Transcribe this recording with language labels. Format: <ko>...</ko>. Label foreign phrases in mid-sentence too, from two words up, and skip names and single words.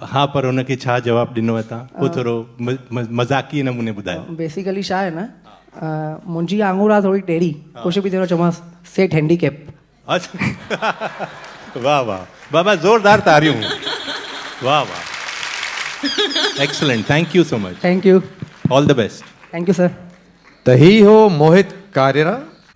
<sd>हा, पर हुनखे छा जवाबु ॾिनो आहे तव्हां? उहो थोरो मज़ाक़ी नमूने ॿुधायो। बेसिकली छा आहे न, मुंहिंजी आङुर आहे थोरी टेढ़ी, कुझु बि थींदो चयोमांसि सेठ हैंडीकेप। वाह वाह बाबा, ज़ोरदार तारियूं। वाह वाह,</sd> <en>Excellent, thank you so much. Thank you, All the best. Thank you sir.</en> <sd>त ही हो मोहित कारेरा।</sd>